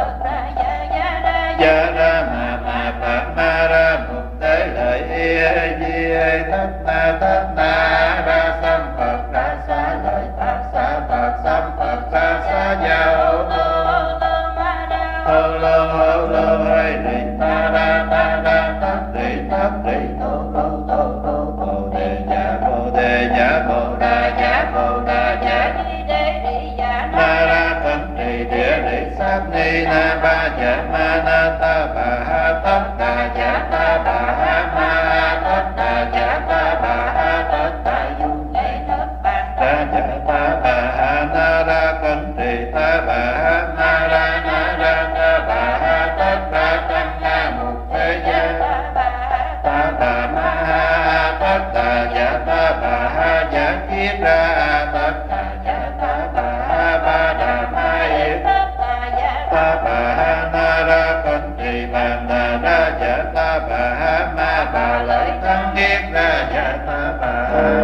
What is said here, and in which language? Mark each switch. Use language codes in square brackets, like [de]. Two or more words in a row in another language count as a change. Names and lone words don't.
[vi] gia ra mà phạt ma ra một tế lợi di thất na ra sam Phật ra xá lợi Pháp xá Phật sam Phật ra xá gia hô lô hay đi ta ra thất trì thổ bồ đề dạ bồ đà dạ bồ đà dạ ni đế đi dạ na ra cẩn trì địa lý sát ni na ba dạ ma na ta bà ha tất đà dạ ta bà ha ma tất đà dạ ta bà ha tất đà du lễ thất bàn đà dạ ta bà ha na ra cẩn trì ta bà ha na ra ta bà ha tất đà tăng na một thế giới ta bà ma ha tất đà dạ ta bà ha dạ kiết ra tất đà dạ ta bà ha ba đà ma yết ta bà ha na ra cẩn trì bàn đà ra dạ ta bà ha ma bà lợi tăng kiết ra dạ ta bà ha